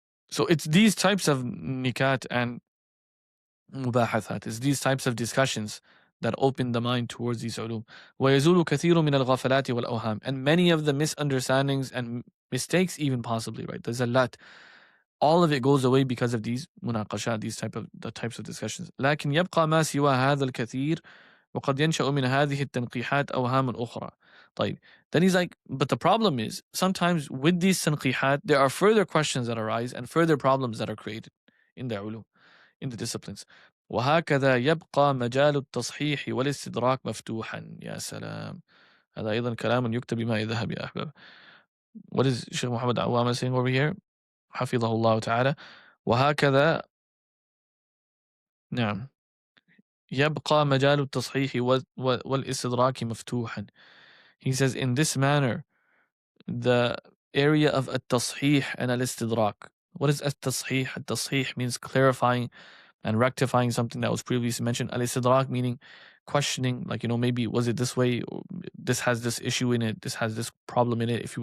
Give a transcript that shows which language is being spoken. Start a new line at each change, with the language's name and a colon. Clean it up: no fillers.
English: So it's these types of nikat and mubahathat, it's these types of discussions that open the mind towards these ulum.
Arabic: وَيَزُولُ كَثِيرٌ مِنَ الْغَفَلَاتِ وَالْأَوْهَامِ.
English: And many of the misunderstandings and mistakes even possibly, right? The zallat, all of it goes away because of these munaqashat, these types of discussions.
Arabic: لكن يبقى ما سوى هذا الكثير وقد ينشأ من هذه التنقيحات أوهام أخرى. طيب.
English: Then he's like, but the problem is, sometimes with these tanqihat, there are further questions that arise and further problems that are created in the ulum, in the disciplines.
Arabic: وهكذا يبقى مجال التصحيح والاستدراك مفتوحا. يا سلام. هذا أيضا كلام يكتب بماء ذهب يا أحباب.
English: What is Sheikh Muhammad Awama saying over here?
Arabic: حفظه الله تعالى. وهكذا نعم يبقى مجال التصحيح والاستدراك مفتوحا.
English: He says, in this manner, the area of at-tasheeh and al-istidrak. What is at-tasheeh? At-tasheeh means clarifying and rectifying something that was previously mentioned. Al-istidrak meaning questioning, like, maybe was it this way, or this has this issue in it, this has this problem in it.